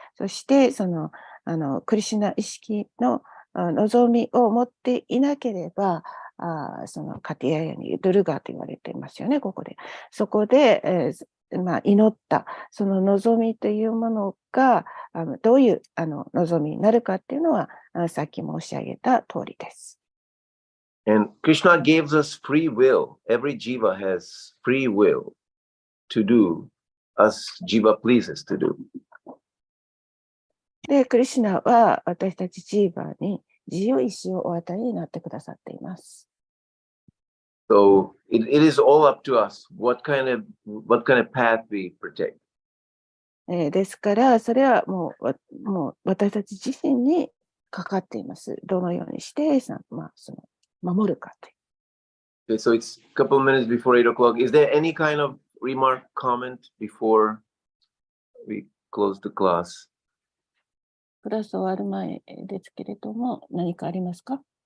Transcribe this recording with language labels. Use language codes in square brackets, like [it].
[ja] そして、クリシュナ意識の望みを持っていなければ、そのカティヤヤニ、ドゥルガーと言われていますよね、ここで。そこで、祈った、その望みというものが、どういう望みになるかっていうのは、さっき申し上げた通りです。 [en] And Krishna gives us free will. Every jiva has free will to do as jiva pleases to do. [ja] で、クリシュナは私たちジーバーに自由意志をお与えになってくださっています。 [en] So it is all up to us what kind of path we protect. [ja] ですから、それはもう私たち自身にかかっています。どのようにして、守るかという。 [en] Okay, so it's a couple of minutes before 8 o'clock. Is there any kind of remark, comment before we close the class? [ja] クラス終わる前ですけれども、何かありますか？